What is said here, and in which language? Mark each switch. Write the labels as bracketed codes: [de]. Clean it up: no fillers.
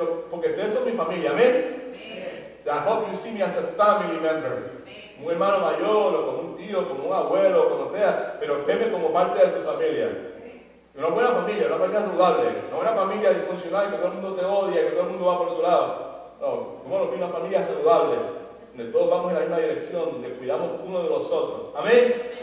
[es] Porque ustedes son mi familia, ¿amén? [en] I hope you see me as a family member. [es] Un hermano mayor, o como un tío, como un abuelo, como sea, pero veme como parte de tu familia. Una buena familia saludable, no una familia disfuncional que todo el mundo se odia, que todo el mundo va por su lado. No, como una familia saludable, donde todos vamos en la misma dirección, donde cuidamos uno de los otros. Amén.